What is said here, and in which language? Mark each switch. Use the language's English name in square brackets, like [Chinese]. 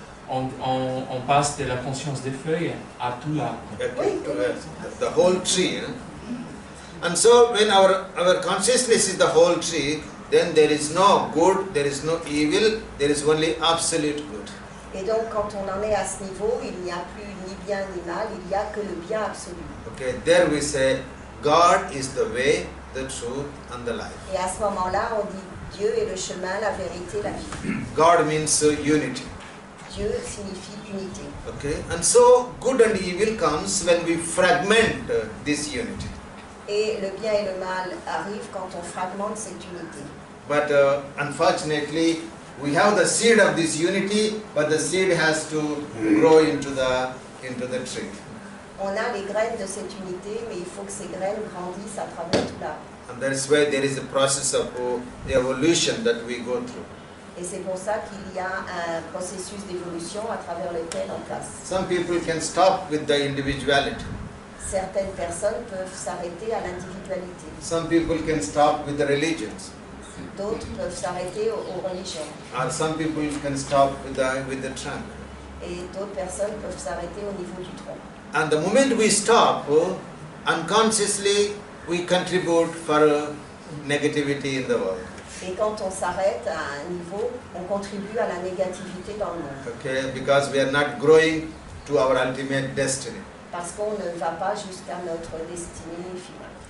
[French] On passe de la conscience des feuilles à tout l'arbre. [English] Okay, to the whole tree. Eh? And so when our consciousness is the whole tree, then there is no good, there is no evil, there is only absolute good. [French] Et donc quand on en est à ce niveau, il n'y a plus ni bien ni mal, il n'y a que le bien absolu. [English] Okay, there we say God is the way, the truth and the life. [French] Et à ce moment-là, on dit Dieu est le chemin, la vérité, la vie. [English] God means unity. [French] Dieu signifie unité. [English] Okay, and so good and evil comes when we fragment this unity. [French] Et le bien et le mal arrivent quand on fragmente cette unité. [English] But unfortunately, we have the seed of this unity, but the seed has to grow into the tree. [French] On a les graines de cette unité, mais il faut que ces graines grandissent à travers tout l'arbre. [English] And that's why there is a process of evolution that we go through. [French] Et c'est pour ça qu'il y a un processus d'évolution à travers lequel on passe. [English] Some people can stop with the individuality. [French] Certaines personnes peuvent s'arrêter à l'individualité. [English] Some people can stop with the religions. [French] D'autres peuvent s'arrêter aux religions. [English] Or some people can stop with the trunk. [French] Et d'autres personnes peuvent s'arrêter au niveau du tronc. [English] And the moment we stop, unconsciously we contribute for negativity in the world. [French] Et quand on s'arrête à un niveau, on contribue à la négativité dans le monde. [English] Okay, because we are not growing to our ultimate destiny. [French] Parce qu'on ne va pas jusqu'à notre destinée finale.